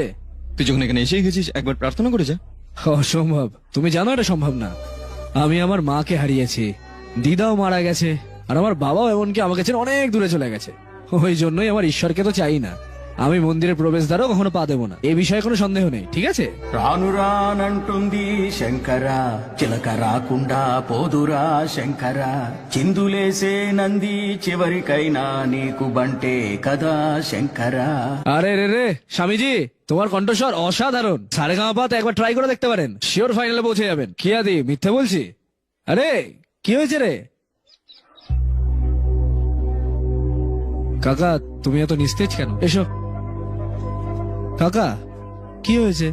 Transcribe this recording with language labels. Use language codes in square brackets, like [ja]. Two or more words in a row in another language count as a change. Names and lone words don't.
[bn] তুই যখন এখানে এসেই গেছিস, একবার প্রার্থনা করে যা। অসম্ভব, তুমি জানো এটা সম্ভব না। আমি আমার মাকে হারিয়েছি, দিদাও মারা গেছে, আর আমার বাবাও এমনকি আমাকে ছেড়ে অনেক দূরে চলে গেছে। ওই জন্যই আমার ঈশ্বরকে তো চাই না। আমি মন্দিরের প্রবেশদ্বারও কখনো পা দেবো না, এ বিষয়ে কোনো సన్దేহ নেই, ঠিক আছে? [te] రానురానంటుంది శంకర, చిలక రాకుండా పోదురా శంకర, చిందులేసే నంది చివరికైనా నీకు బంటే కదా శంకర। [bn] আরে রে রে স্বামীজি, তোমার কণ্ঠস্বর অসাধারণ। সারেগামাপাতে একবার ট্রাই করে দেখতে পারেন, শিওর ফাইনালে পৌঁছে যাবেন। কি আদি, মিথ্যে বলছি? আরে কি হয়েছে রে কাকা, তুমি এত নিস্তেজ কেন? এসো কাকা, কি হয়েছে?